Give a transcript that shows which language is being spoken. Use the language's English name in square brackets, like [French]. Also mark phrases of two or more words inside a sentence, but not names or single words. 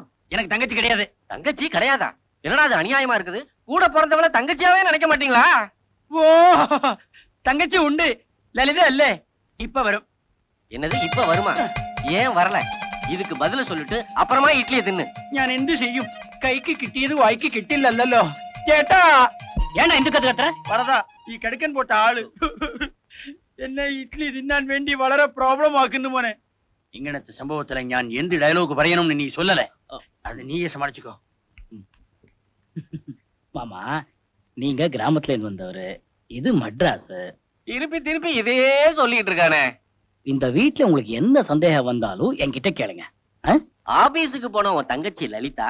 [Tamil] எனக்கு தங்கச்சி கிடையாது. தங்கச்சி கிடையாதா? என்னடா அது அநியாயமா இருக்குது. கூட பிறந்தவள தங்கச்சியாவே நினைக்க மாட்டீங்களா? ஓ, தங்கச்சி உண்டு, லலிதா இல்ல. இப்ப வரும். என்னது இப்ப வருமா? ஏன் வரல? இதுக்கு பதில சொல்லிட்டு அப்புறமா இட்லியை தின்னு. [Malayalam] ഞാൻ എന്ത് ചെയ്യും? കൈക്ക് കിട്ടിയത് വായിക്ക് കിട്ടില്ലല്ലോ. ചേട്ടാ, [Tamil] ஏன்னா இந்த கத்து கத்துற? [Malayalam] வரதா ഈ കടുക്കൻ പോട്ട ആള് എന്നെ ഇഡ്ലി തിന്നാൻ വേണ്ടി വളരെ പ്രോബ്ലം ആക്കുന്നു മോനെ. ഇങ്ങനത്തെ സംഭവത്തിലെ ഞാൻ എന്ത് ഡയലോഗ് പറയണമെന്ന് നീ சொல்லல. [Tamil] அது நீயே சமாளிச்சுக்கோ. மாமா, நீங்க கிராமத்துல இருந்து வந்தவரு, இது மட்ராஸ். திருப்பி திருப்பி இதே சொல்லிட்டு இருக்கானே. இந்த வீட்டுல உங்களுக்கு எந்த சந்தேகம் வந்தாலும் என்கிட்ட கேளுங்க. ஆபீஸுக்கு போன உன் தங்கச்சி லலிதா